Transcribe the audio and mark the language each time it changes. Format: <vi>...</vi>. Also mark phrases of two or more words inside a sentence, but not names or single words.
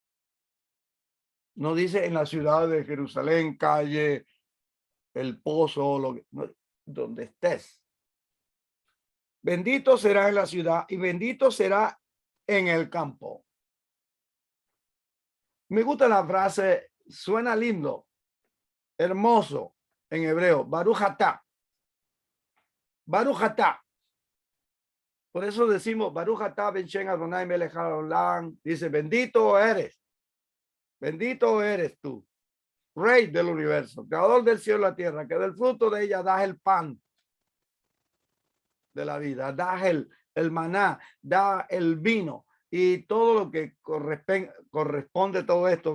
<es>No dice en la ciudad de Jerusalén, calle, el pozo, no, donde estés. Bendito será en la ciudad y bendito será en el campo. Me gusta la frase, suena lindo, hermoso en hebreo,</es> <he>ברוך אתה. ברוך אתה.</he> <es>Por eso decimos,</es> <he>ברוך אתה בן שם אדוני מלך העולם.</he> <es>Dice, bendito eres tú, Rey del universo, creador del cielo y la tierra, que del fruto de ella das el pan de la vida, das el maná, da el vino y todo lo que corresponde a todo esto.</es>